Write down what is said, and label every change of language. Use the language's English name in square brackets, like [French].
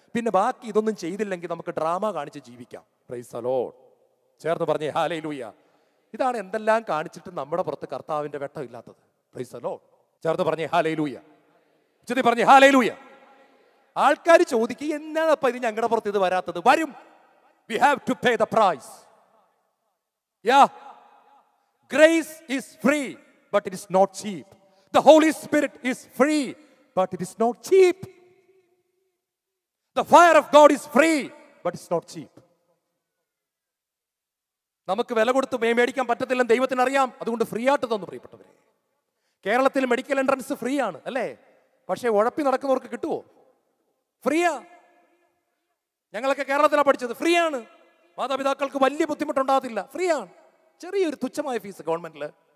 [Malayalam] പിന്നെ ബാക്കി ഇതൊന്നും ചെയ്തില്ലെങ്കിൽ നമുക്ക് ഡ്രാമ കാണിച്ച് ജീവിക്കാം. [English] Praise the lord. [Malayalam] ചേർന്ന് പറഞ്ഞേ ഹല്ലേലൂയ. ഇതാണ് എന്തെല്ലാം കാണിച്ചിട്ട് നമ്മുടെ പുറത്ത് കർത്താവിന്റെ വെട്ടം ഇല്ലാത്തത്. [English] Praise the lord. [Malayalam] ചേർന്ന് പറഞ്ഞേ ഹല്ലേലൂയ. ചുറ്റി പറഞ്ഞേ ഹല്ലേലൂയ. ആൾക്കാർ ചോദിക്കുക, എന്നാണപ്പ ഇത് ഞങ്ങളുടെ പുറത്ത് ഇത് വരാത്തത്? വരും. [English] We have to pay the price. Yeah. Grace is free, but it is not cheap. The Holy Spirit is free, but it is not cheap. The fire of God is free, but it's not cheap. [Malayalam] നമുക്ക് വില കൊടുത്ത് മേടിക്കാൻ പറ്റത്തില്ലെന്ന് ദൈവത്തിന് അറിയാം. അതുകൊണ്ട് free ആയിട്ട് തന്നു. പ്രിയപ്പെട്ടവരെ, കേരളത്തിൽ മെഡിക്കൽ എൻട്രൻസ് ഫ്രീ ആണ് അല്ലേ? പക്ഷേ ഉഴപ്പി നടക്കുന്നവർക്ക് കിട്ടുമോ? ഫ്രീയാ. ഞങ്ങളൊക്കെ കേരളത്തിലാണ് പഠിച്ചത്, ഫ്രീ ആണ്. മാതാപിതാക്കൾക്ക് വലിയ ബുദ്ധിമുട്ടുണ്ടാകത്തില്ല, ഫ്രീ ആണ്. ചെറിയൊരു തുച്ഛമായ ഫീസ് ഗവൺമെന്റിൽ.